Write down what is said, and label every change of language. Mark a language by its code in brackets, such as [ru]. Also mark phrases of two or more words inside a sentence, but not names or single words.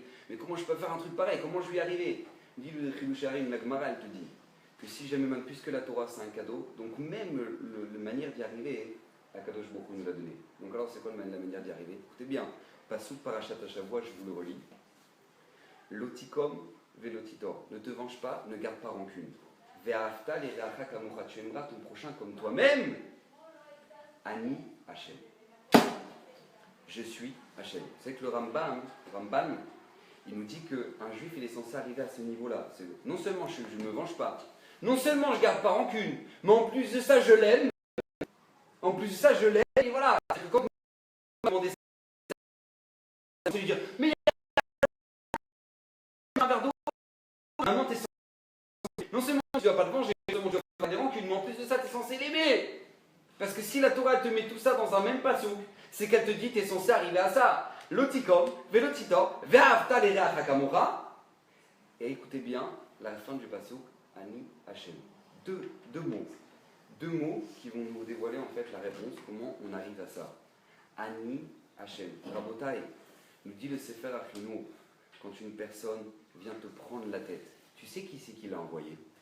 [fr] Mais comment je peux faire un truc pareil? Comment je vais y arriver? Il dit le Chiloucharim, la Gemara, elle te dit que si jamais même puisque la Torah c'est un cadeau, donc même la manière d'y arriver, [he] הקדוש ברוך הוא [fr] nous l'a donné. Donc alors c'est quoi la manière d'y arriver? Écoutez bien, [he] פסוק פרשת שבוע, [fr] je vous le relis. [he] לא תקום ולא תטור, [fr] ne te venge pas, ne garde pas rancune. [he] ואהבת לרעך כמוך, [fr] tu aimeras ton prochain comme toi-même. [he] אני השם. [fr] Je suis Hachem. Vous savez que le Ramban, il nous dit qu'un juif il est censé arriver à ce niveau-là. Non seulement je ne me venge pas, non seulement je ne garde pas rancune, mais en plus de ça je l'aime. En plus de ça je l'aime. Et voilà. C'est que quand on m'a demandé ça, c'est lui dire mais il y a un verre d'eau. Maintenant tu es censé. Non seulement tu ne vas pas te venger, non seulement tu ne vas pas des rancunes, mais en plus de ça tu es censé l'aimer. Parce que si la Torah te met tout ça dans un même pasuk, c'est qu'elle te dit tu es censé arriver à ça. [he] לא תקום ולא תטור ואהבת לרעך כמוך. [fr] Et écoutez bien la fin du pasuk, [he] אני השם. [fr] Deux mots. deux mots qui vont nous dévoiler en fait la réponse, comment on arrive à ça. [he] אני השם. [fr] Rabotai, nous dit le Sefer Achinour, quand une personne vient te prendre la tête, tu sais qui c'est qui l'a envoyé?